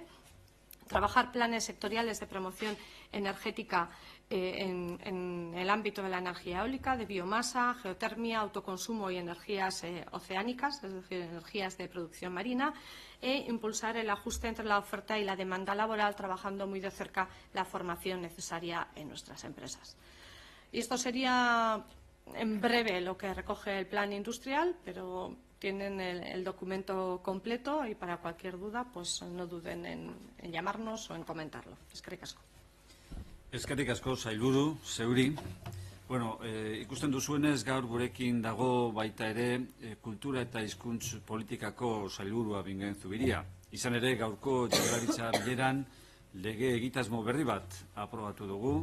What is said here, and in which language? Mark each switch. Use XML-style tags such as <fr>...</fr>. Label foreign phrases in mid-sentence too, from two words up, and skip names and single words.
<es>Trabajar planes sectoriales de promoción energética en el ámbito de la energía eólica, de biomasa, geotermia, autoconsumo y energías oceánicas, es decir, energías de producción marina, e impulsar el ajuste entre la oferta y la demanda laboral, trabajando muy de cerca la formación necesaria en nuestras empresas. Y esto sería en breve lo que recoge el plan industrial, pero tienen el documento completo y para cualquier duda pues no duden en llamarnos o en comentarlo.</es> <eu>Eskerrik asko. Eskerrik asko, sailburu, zeuri. Bueno, ikusten duzuenez gaur gurekin dago baita ere kultura eta hizkuntz politikako sailburua Bingen Zubiria. Izan ere gaurko Jaurlaritza bileran lege egitasmo berri bat aprobatu dugu.</eu>